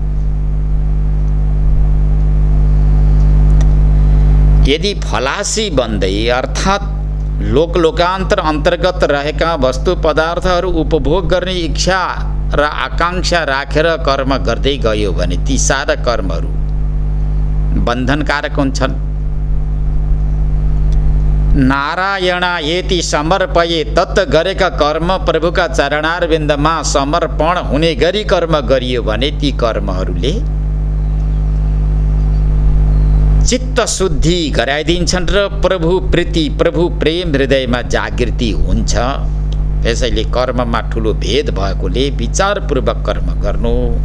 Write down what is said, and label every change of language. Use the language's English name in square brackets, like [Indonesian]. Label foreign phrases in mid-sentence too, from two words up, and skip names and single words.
[Nepali] यदि फलासी बन्दै अर्थात् लोकान्तर अन्तर्गत रहेका वस्तु पदार्थहरू उपभोग गर्ने इच्छा र आकांक्षा राखेर कर्म गर्दै गयो भने ती सारा कर्महरू बन्धनकारक हुन्छन्। [Sanskrit] नारायणायेति समर्पये तत् [Nepali] गरेका कर्म प्रभुका चरणारविन्दमा समर्पण हुने गरी कर्म गरियो भने ती कर्महरूले चित्त शुद्धि गराइदिन्छन् र प्रभु प्रीति, प्रभु प्रेम हृदयमा जागृति हुन्छ। त्यसैले कर्ममा ठुलो भेद भएकोले विचारपूर्वक कर्म गर्नु।